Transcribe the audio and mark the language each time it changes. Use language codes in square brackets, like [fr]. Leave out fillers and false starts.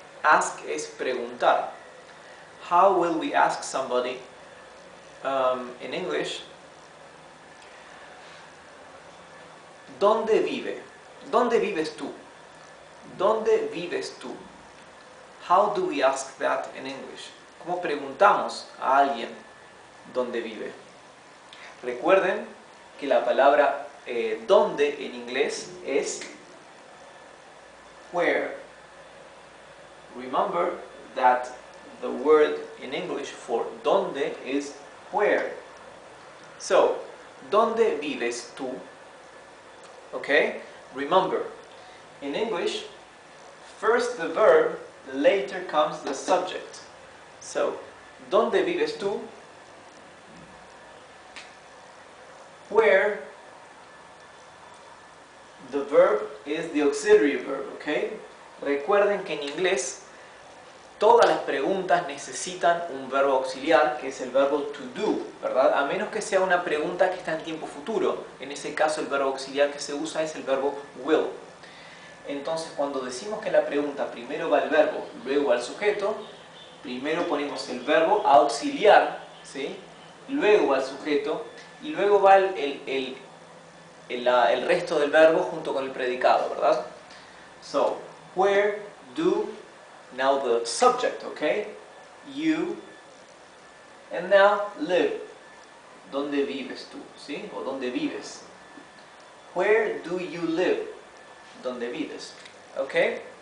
[en] Ask [es] es preguntar. [en] How will we ask somebody in English? [es] ¿Dónde vive? ¿Dónde vives tú? ¿Dónde vives tú? [en] How do we ask that in English? [es] ¿Cómo preguntamos a alguien dónde vive? Recuerden que la palabra dónde en inglés es where. [en] Remember that the word in English for dónde is where. [es] So, ¿dónde vives tú? Okay? [en] Remember, in English, first the verb, later comes the subject. [es] So, ¿dónde vives tú? [en] Where the verb is the auxiliary verb, okay? [es] Recuerden que en inglés todas las preguntas necesitan un verbo auxiliar, que es el verbo to do, ¿verdad? A menos que sea una pregunta que está en tiempo futuro. En ese caso el verbo auxiliar que se usa es el verbo will. Entonces, cuando decimos que la pregunta primero va el verbo, luego va el sujeto, primero ponemos el verbo auxiliar, ¿sí? Luego va el sujeto y luego va el resto del verbo junto con el predicado, ¿verdad? [en] So, where do, now the subject, okay? You, and now live. [es] ¿Dónde vives tú? ¿Sí? O ¿dónde vives? [en] Where do you live? [es] ¿Dónde vives? [en] Okay?